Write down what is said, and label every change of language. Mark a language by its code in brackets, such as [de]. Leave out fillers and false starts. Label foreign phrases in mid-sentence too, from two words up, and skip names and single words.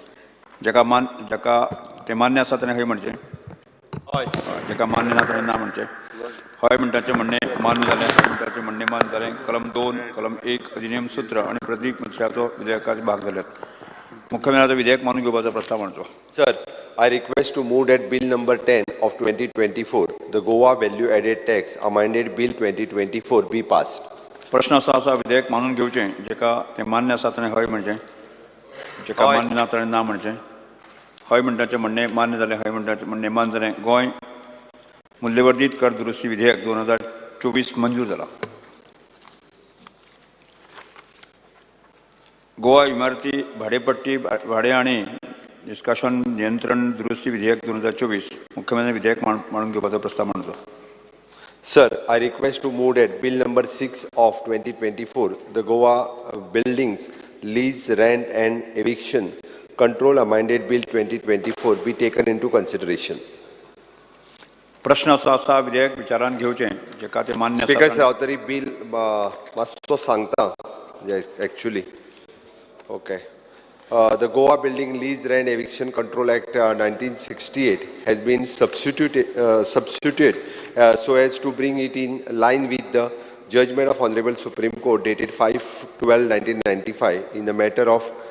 [kok] जेका ते मान्य आसा ताणें हय म्हणचें. हय जेका मान्य ना ताणें ना म्हणचें. हय म्हणटाचें म्हणणें मान्य जालें हय म्हणटाचें म्हणणें मान्य जालें. कलम 2 कलम 1 अधिनियम सूत्र आनी प्रतीक मत्स्याचो विधेयकाचे भाग जाल्यात. मुख्यमंत्र्याचो विधेयक मानून घेवपाचो प्रस्ताव मांडचो. [en] Sir, I request to move that Bill number 10 of 2024, the Goa Value Added Tax Amended Bill 2024 be passed. [kok] प्रश्न असो आसा विधेयक मानून घेवचें जेका तें मान्य आसा ताणें हय म्हणचें. जेका मान्य ना ताणें ना म्हणचें. हय म्हणटाचें म्हणणें मान्य जालें हय म्हणटाचें म्हणणें मान्य जालें. गोंय मूल्यवर्धीत कर दुरुस्ती विधेयक 2024 मंजूर जाला. गोवा इमारती भाडेपट्टी भाडे आणि निष्कासन नियंत्रण दुरुस्ती विधेयक 2024 मुख्यमंत्री विधेयक मांडून घेवपाचो प्रस्ताव मांडचो. [en] Sir, I request to move that Bill number 6 of 2024, the Goa Buildings Lease, Rent and Eviction Control Amended Bill 2024 be taken into consideration. [kok] प्रश्न असो आसा विधेयक विचारान घेवचें जेका ते मान्य आसा. स्पीकर हांव तरी बिल मातसो सांगता [en] yes, actually. Okay. The Goa Building Lease Rent Eviction Control Act 1968 has been substituted so as to bring it in line with the judgment of Honorable Supreme Court dated 5/12/1995 in the matter of